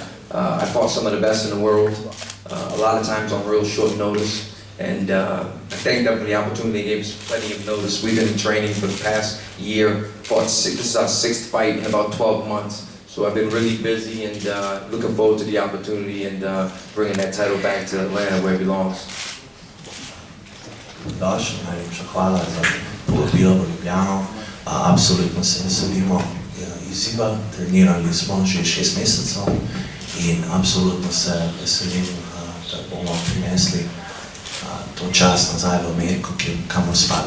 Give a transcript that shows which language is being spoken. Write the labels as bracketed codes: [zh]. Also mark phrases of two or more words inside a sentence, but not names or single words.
[en] I fought some of the best in the world, a lot of times on real short notice. And I thank them for the opportunity. They gave us plenty of notice. We've been in training for the past year. This is our 6th fight in about 12 months. So I've been really busy and looking forward to the opportunity and bringing that title back to Atlanta where it belongs. [sl] Daš, najlepša hvala za povabilo v Ljubljano. Absolutno se veselimo izziva. Trenirali smo že 6 mesecev in absolutno se veselim, da bomo prinesli to čas nazaj v Ameriko, kamor spada.